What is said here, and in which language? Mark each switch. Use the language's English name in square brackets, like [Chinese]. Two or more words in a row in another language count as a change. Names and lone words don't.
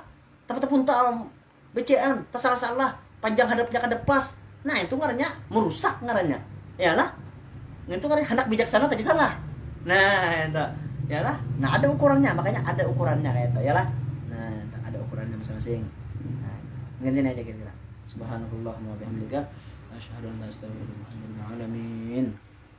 [Banjar] Tapi terpuntal bacaan, tersalah-salah, panjang hadapnya kada pas. Nah, itu ngarannya merusak ngarannya. Yalah. Itu ngarannya hendak bijaksana tapi salah. Nah, itu. Yalah. Nah, ada ukurannya, makanya ada ukurannya kayak itu. Yalah. Nah, ada ukurannya masing-masing. Nah, mungkin sini aja kira-kira. [Arabic] سبحان الله وبحمدك أشهد أن لا إله إلا أنت أستغفرك وأتوب إليك.